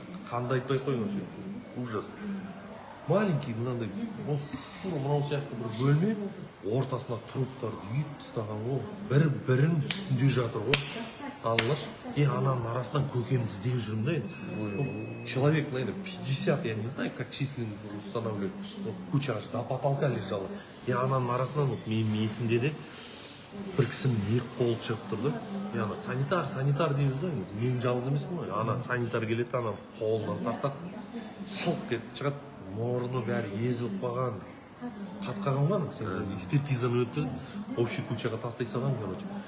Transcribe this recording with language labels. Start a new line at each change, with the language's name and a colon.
Kazakh: Қандай айтпай қойын, ужас. Маленький, мынандай, тура мынау сияқты бір бөлме, ортасына труптарды үйіп тастаған ғой. Бірінің үстінде жатыр ғой. Аллаш, ананың арасынан көкемді іздеп жүрмін да енді.
Russian: Человек, наверное, 50, я не знаю, как численность устанавливают. Куча аж до потолка лежала.
Kazakh: Ананың арасынан менің есімде де бір кісінің екі қолы шығып тұрды. Ана санитар дейміз ғой. Мен жалғыз емеспін ғой. Ана санитар келеді, ана қолынан тартады. Шылқ кетіп шығады. Мұрны бәрі езіліп қалған. Қатқаған ғой, сен экспертизаны өткізіп, общий кучаға тастай салған, короче.